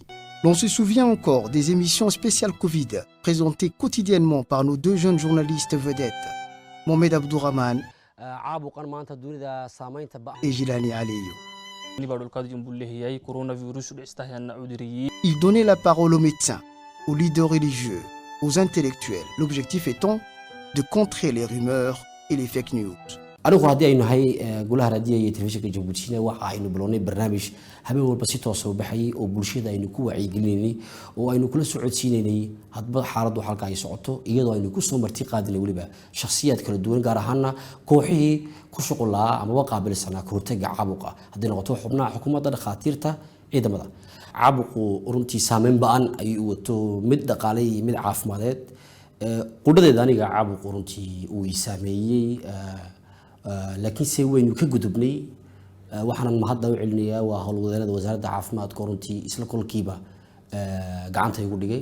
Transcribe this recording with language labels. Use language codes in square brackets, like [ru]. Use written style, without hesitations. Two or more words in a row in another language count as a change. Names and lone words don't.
[fr] L'on se souvient encore des émissions spéciales Covid présentées quotidiennement par nos 2 jeunes journalistes vedettes, Mohamed Abdourahmane et Jilani Aliyo. Ils donnaient la parole aux médecins, aux leaders religieux, aux intellectuels, l'objectif étant de contrer les rumeurs et les fake news. [so] anigu haddii aynu nahay golaha raadiyaha iyo telefishinka Djibouti waxa aynu bilownay barnaamij habeen walba si toos ah u baxayay oo bulshada aynu ku wacyigelinay oo aynu kula socodsiinay hadba xaaladdu halka ay socoto iyadoo aynu ku soo marti qaadinay waliba shakhsiyaad kala duwan gaar ahaan kooxihii ku shaqulaa ama qaabilsana ka hortagga caabuqa haddii noqoto xubnaha xukuumadda dhakhaatiirta ciidamada caabuqu runtii saameyn ba'an ay u wato mid dhaqaale iyo mid caafimadeed qudhadeeda aniga caabuqu runtii uu saameeyay laakiin se waynu ka gudubnay waxaan mahadda u celinayaa waa howlwadeennada wasaaradda caafimaadka runtii isla kolkiiba gacanta igu dhigay